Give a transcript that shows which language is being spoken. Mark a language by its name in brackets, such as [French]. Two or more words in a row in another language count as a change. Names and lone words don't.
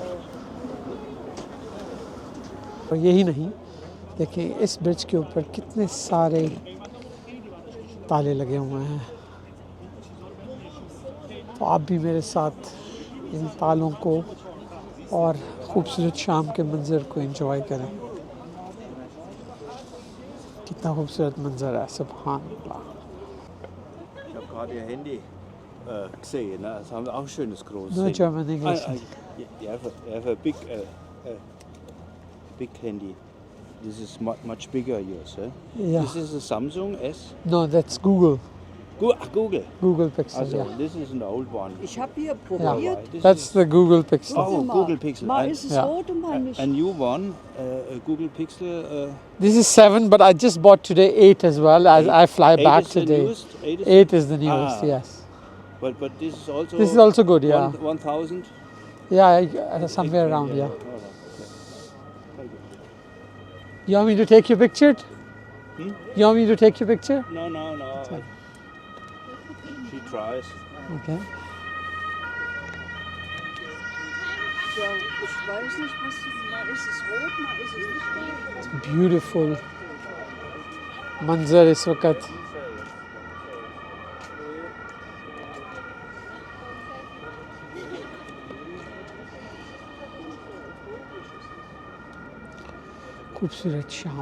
[Hindi] और यही नहीं, देखिए इस ब्रिज के ऊपर कितने सारे ताले लगे हुए हैं। तो आप भी मेरे साथ इन तालों को और ख़ूबसूरत शाम के मंज़र को एंजॉय करें। कितना खूबसूरत मंजर है, [Arabic] سبحان الله. [German] Ich habe gerade Ihr Handy gesehen. Ne? Das haben wir auch ein schönes großes. [English] No German English. You have a big handy. This is much bigger yours. Eh? Yeah. This is a Samsung S. No, that's Google. Google. Google Pixel. Also, Yeah. this is an old one. [German] Ich habe hier probiert. [English] This That's the Google Pixel. Oh, Google Pixel. [German] Mal ist es Ja. rot und mal nicht. [English] A new one, Google Pixel. This is 7, but I just bought today 8 as well. As I fly back is the today. newest? 8 is the newest. Ah. Yes. But this is also. This is also good. Yeah. 1,000. Yeah, somewhere around. Yeah. All right. Okay. Very good. You want me to take your picture? You want me to take your picture? No. She tries. Okay. [German] Ja, ich weiß nicht, was mal ist es rot, mal ist es nicht rot. [Hindi] ब्यूटीफुल मंजर इस वक्त खूबसूरत शाम।